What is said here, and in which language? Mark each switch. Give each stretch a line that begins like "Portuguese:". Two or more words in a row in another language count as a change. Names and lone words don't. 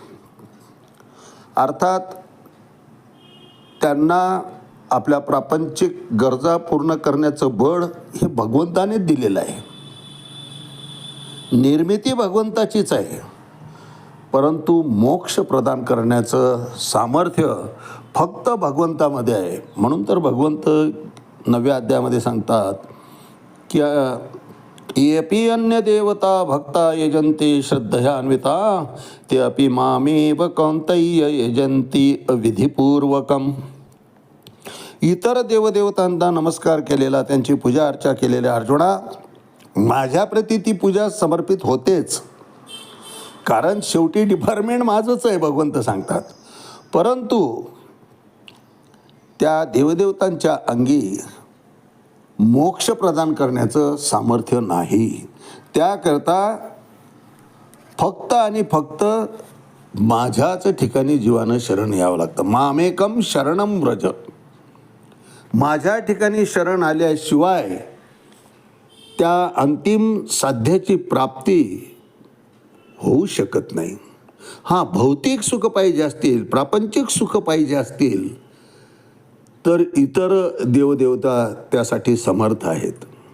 Marathi: अर्थात त्यांना आपल्या प्रापंचिक गरजा पूर्ण करण्याचं बळ हे भगवंताने दिलेलं आहे. निर्मिती भगवंताचीच आहे, परंतु मोक्ष प्रदान करण्याचं सामर्थ्य फक्त भगवंतामध्ये आहे. म्हणून तर भगवंत 9व्या अध्यायामध्ये सांगतात की
Sanskrit: येपी अन्य देवता भक्ता यजन्ते श्रद्धयान्विता, ते अपि मामेव कौंतय्य यजन्ति अविधिपूर्वकम.
Marathi: इतर देवदेवतांना नमस्कार केलेला, त्यांची पूजा अर्चा केलेल्या अर्जुना, माझ्याप्रती ती पूजा समर्पित होतेच, कारण शेवटी डिपार्टमेंट माझंच आहे भगवंत सांगतात. परंतु त्या देवदेवतांच्या अंगी मोक्ष प्रदान करण्याचं सामर्थ्य नाही. त्याकरता फक्त आणि फक्त माझ्याच ठिकाणी जीवानं शरण यावं लागतं.
Sanskrit: मामेकम शरणम व्रज.
Marathi: माझ्या ठिकाणी शरण आल्याशिवाय त्या अंतिम साध्याची प्राप्ती होऊ शकत नाही. हां, भौतिक सुख पाहिजे असतील, प्रापंचिक सुख पाहिजे असतील तर इतर देवदेवता त्यासाठी समर्थ आहेत.